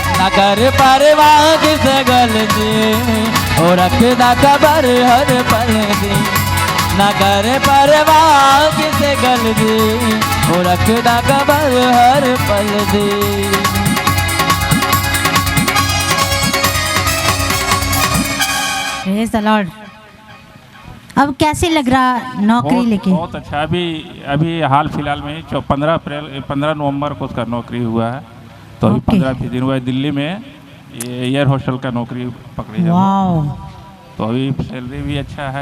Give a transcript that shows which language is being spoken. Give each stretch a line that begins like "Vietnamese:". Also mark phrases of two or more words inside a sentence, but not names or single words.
Punjabi: ਕਰ ਪਰਵਾਹ ਕਿਸੇ ਗਲਤੀ ਓ ਰੱਖਦਾ ਖ਼ਬਰ ਹਰ ਪਲ ਦੀ ਨਾ ਕਰ ਪਰਵਾਹ ਕਿਸੇ ਗਲਤੀ ਓ ਰੱਖਦਾ ਖ਼ਬਰ ਹਰ ਪਲ ਦੀ।
English: Praise the Lord.
Hindi: अब कैसे लग रहा नौकरी लेके? बहुत अच्छा। अभी हाल फिलहाल में 15 नवंबर को उसका नौकरी हुआ है। तो अभी ओके। 15 दिन हुआ है। दिल्ली में
English: air hostel
Hindi: का नौकरी पकड़ी है। वाओ, तो अभी सैलरी भी अच्छा है।